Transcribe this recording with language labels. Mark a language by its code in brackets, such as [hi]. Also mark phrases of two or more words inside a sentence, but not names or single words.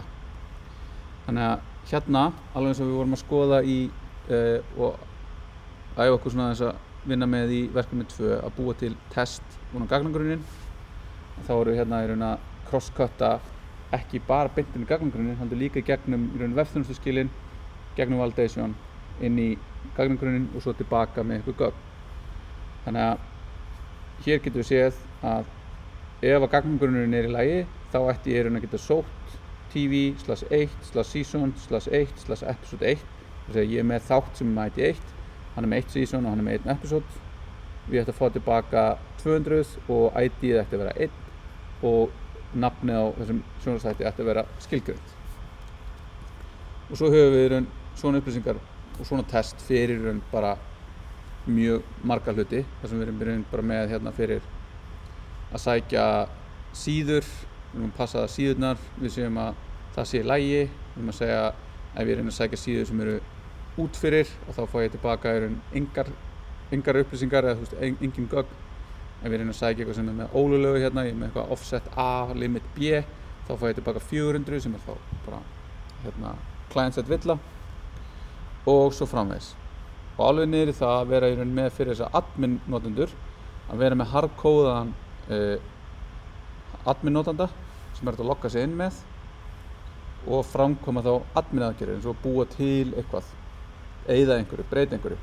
[is] Þannig að hérna, alveg eins og við vorum að skoða og æfa okkur svona þess að vinna með í verkefni 2 að búa til test úr gagnagrunninn, þá erum við hérna í raun að crosscutta ekki bara beint inn í gagnagrunninn, heldur líka í gegnum í raun vefþjónustuskilin, gegnum validation inn í gagnagrunninn og svo tilbaka með eitthvað gögn. Þannig að hér getum við séð að ef að gagnagrunninn er í lagi, þá ætti ég að geta sótt tv/1/season/1/episode 1. Þess að ég er með þátt sem er með ID 1, hann er með 1 season og hann er með 1 episode. Við ættum að fá tilbaka 200 og ID-ið ætti að vera 1 og nafnið á þessum sjónvarpsþætti ætti að vera skilgreint. Og svo höfum við svona upplýsingar og svona test fyrir bara mjög marga hluti, þar sem við erum bara með hérna fyrir að sækja síður. Við erum að passa að síðurnar, við séum að það sé í lagi. Við erum að segja ef ég reyna að sækja síður sem eru út fyrir og þá fá ég tilbaka engar upplýsingar eða engin gögn. Ef ég reyna að sækja eitthvað sem er með ólöglegu hérna, ég er með eitthvað offset A, limit B, þá fá ég tilbaka 400 sem er þá bara hérna client-side villa og svo framvegis. Og alveg niður í það að vera í raun með fyrir þessa admin notendur, að vera með hardkóðaðan admin notanda sem er hægt að logga sig inn með og framkoma þá admin aðgerðir eins og búa til eitthvað, eyða einhverju, breyta einhverju.